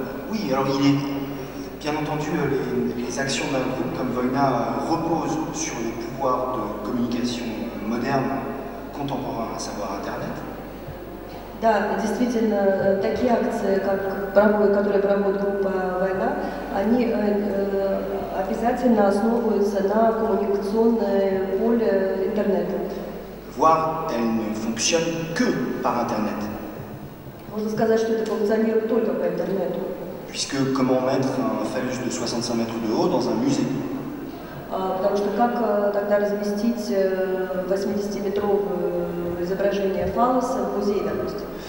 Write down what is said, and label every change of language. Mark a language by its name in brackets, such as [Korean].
[French] Oui, alors il est bien entendu les actions d'un groupe comme Wojna reposent sur les pouvoirs de communication modernes, contemporains, à savoir Internet. [Russian] Да, действительно, такие акции, которые проводит группа «Война», они обязательно основываются на коммуникационное поле интернета. [French] Voire, elles ne fonctionnent que par Internet. [Russian] Можно сказать, что это функционирует только по интернету. [French] Puisque comment mettre un phallus de 65 mètres de haut dans un musée? [Russian] Потому что как тогда разместить 80-метровое изображение фаллоса в музее, допустим?